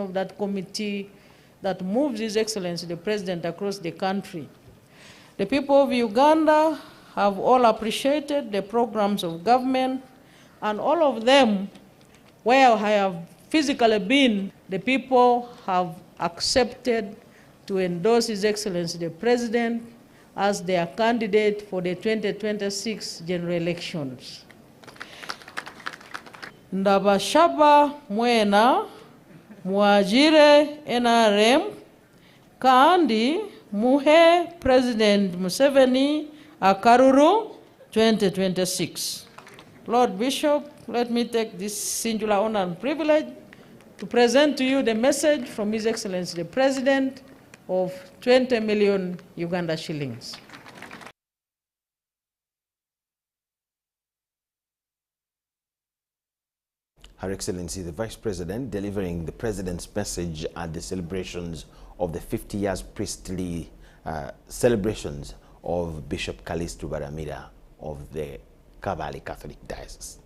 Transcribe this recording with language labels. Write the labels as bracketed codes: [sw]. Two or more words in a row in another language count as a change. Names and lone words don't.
[en] of that committee that moves His Excellency the President across the country, the people of Uganda have all appreciated the programs of government, and all of them, where I have physically been, the people have accepted to endorse His Excellency the President as their candidate for the 2026 general elections. [nyn] Ndabashaba mwena muajire NRM kandi muhe President Museveni Akaruru 2026. [en] Lord Bishop, let me take this singular honor and privilege to present to you the message from His Excellency the President of 20 million Uganda shillings. Her Excellency the Vice President delivering the President's message at the celebrations of the 50 years priestly celebrations of Bishop Caucus Ruparamira of the Kabale Catholic Diocese.